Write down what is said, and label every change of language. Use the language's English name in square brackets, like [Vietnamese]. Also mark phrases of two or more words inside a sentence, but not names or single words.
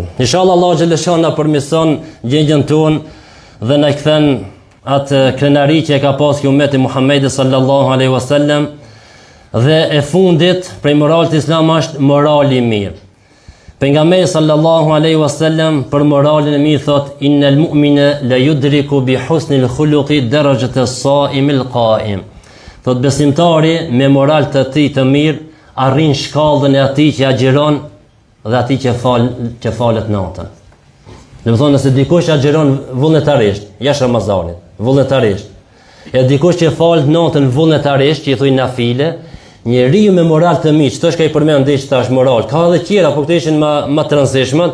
[Albanian] Inshallah [Arabic] الله جل شأنه [Albanian] na përmirëson gjendjen tonë dhe na kthen atë krenari që e ka pasur ummeti Muhamedit [Arabic] صلى الله عليه وسلم [Albanian] Dhe e fundit prej moralit islam është morali i mirë. Pejgamberi [Arabic] صلى الله عليه وسلم [Albanian] për moralin e mirë thot: [Arabic] "إن المؤمن ليدرك بحسن الخلق درجة الصائم القائم." [Albanian] Thot besimtari me moral të tij të mirë arrin shkallën e atij që agjeron dhe atij që falet natën. Do të thonë nëse dikush agjeron vullnetarisht jashtë Ramazanit, vullnetarisht, e dikush që falet natën vullnetarisht, që i thuj nafile, njeriu me moral të mirë, çto është ka i përmend diç tash moral, ka edhe tjera, por këto ishin më të rëndësishme.